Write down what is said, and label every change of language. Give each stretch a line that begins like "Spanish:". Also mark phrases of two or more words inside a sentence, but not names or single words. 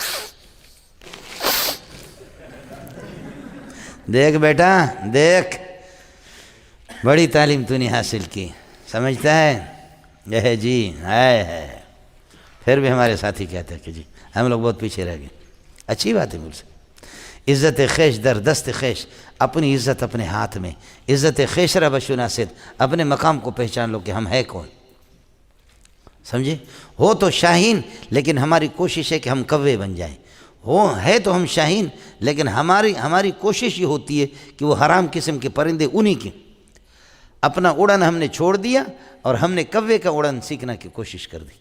Urdu: دیکھ بیٹا دیکھ، بڑی تعلیم تو نے حاصل کی، سمجھتا ہے یہ جی ہے. پھر بھی ہمارے ساتھی کہتے ہیں کہ جی ہم لوگ بہت پیچھے رہ گئے. اچھی بات ہے مجھ سے.
Persian: عزت خیش در دست خیش،
Urdu: اپنی عزت اپنے ہاتھ میں.
Persian: عزت خیش را بشناسد،
Urdu: اپنے مقام کو پہچان لو کہ ہم ہے کون. سمجھے؟ ہو تو شاہین، لیکن ہماری کوشش ہے کہ ہم کوے بن جائیں. ہے تو ہم شاہین، لیکن ہماری کوشش یہ ہوتی ہے کہ وہ حرام قسم کے پرندے انہی کے. اپنا اڑن ہم نے چھوڑ دیا اور ہم نے کوے کا اڑن سیکھنے کی کوشش کر دی.